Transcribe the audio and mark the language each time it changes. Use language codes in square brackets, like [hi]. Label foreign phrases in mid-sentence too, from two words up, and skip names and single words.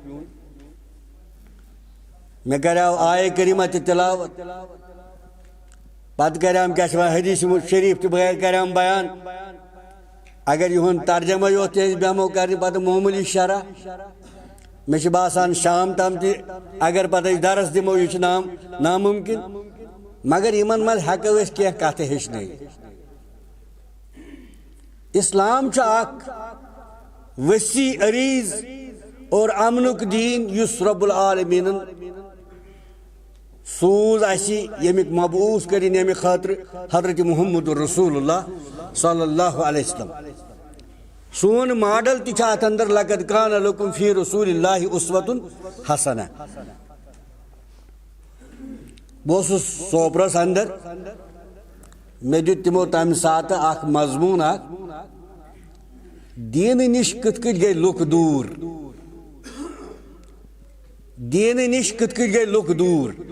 [ks] مےٚ کریٛاو آیے کریٖمہ تہِ تِلاوت پتہٕ کریٛام کیٛاہ چھِ وَنان حدیث شریف تہِ کریٛام بیان اگر یِہُنٛد ترجمہ یوت تہِ أسۍ بیٚہمو کرنہِ پتہٕ معموٗلی شرح مےٚ چھُ باسان شام تام تہِ اگر پتہٕ أسۍ درس دِمو یہِ چھُ نامُمکِن مگر یِمن منٛز ہٮ۪کو أسۍ کینٛہہ کتھٕ ہیٚچھنٲیِتھ اسلام چھُ اکھ وسیع عریٖض اور امنُک دیٖن یُس رۄب العالمیٖنن سوٗز اَسہِ ییٚمیُک مبعوٗث کٔرِنۍ ییٚمہِ خٲطرٕ حضرت محمد رسول اللہ [ar] صلی اللہ علیہ وسلم [ks] سون ماڈل تہِ چھُ اتھ اندر [ar] لقد کان لکم فی رسول اللہ اسوۃ حسنہ [ks] بہٕ اوسُس سوپرس اندر مےٚ دیُت تِمو تمہِ ساتہٕ اکھ مضموٗن اکھ دیٖنہٕ نِش کِتھ کٔنۍ گٔے لُکھ دوٗر دیٖنہٕ نِش کِتھ کٔنۍ گٔے لُکھ دوٗر